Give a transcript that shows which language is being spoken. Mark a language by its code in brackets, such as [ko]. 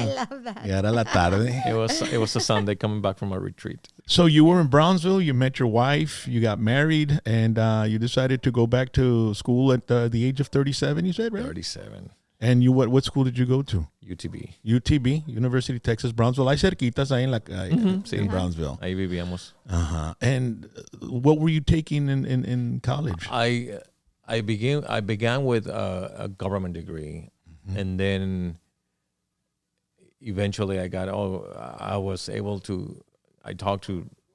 [en] love that. [es] era la tarde. [en] It was a Sunday coming back from a retreat. So you were in Brownsville, you met your wife, you got married, and you decided to go back to school at the age of 37, you said, right? 37. And you what school did you go to? UTB. UTB, University of Texas, Brownsville. [es] Ahí cerquitas, ahí in Brownsville. Ahí vivíamos. [en] And what were you taking in college? I began with a government degree, and then eventually I was able to. I talked to